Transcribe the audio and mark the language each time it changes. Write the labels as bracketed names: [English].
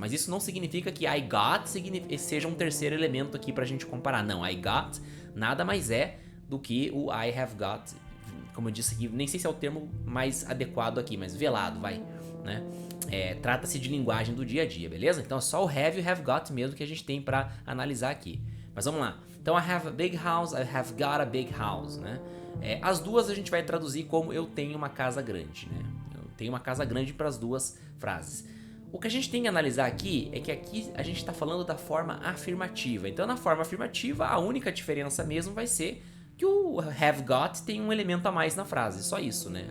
[Portuguese] Mas isso não significa que I got seja um terceiro elemento aqui pra gente comparar. Não, I got nada mais é do que o I have got, como eu disse aqui, nem sei se é o termo mais adequado aqui, mas velado, vai, né? Trata-se de linguagem do dia a dia, beleza? Então é só o have e o have got mesmo que a gente tem pra analisar aqui. Mas vamos lá. [English] Então I have a big house, I have got a big house, né? [Portuguese] As duas a gente vai traduzir como eu tenho uma casa grande, né? Tem uma casa grande para as duas frases. O que a gente tem que analisar aqui é que aqui a gente está falando da forma afirmativa. Então, na forma afirmativa, a única diferença mesmo vai ser que o have got tem um elemento a mais na frase, só isso, né?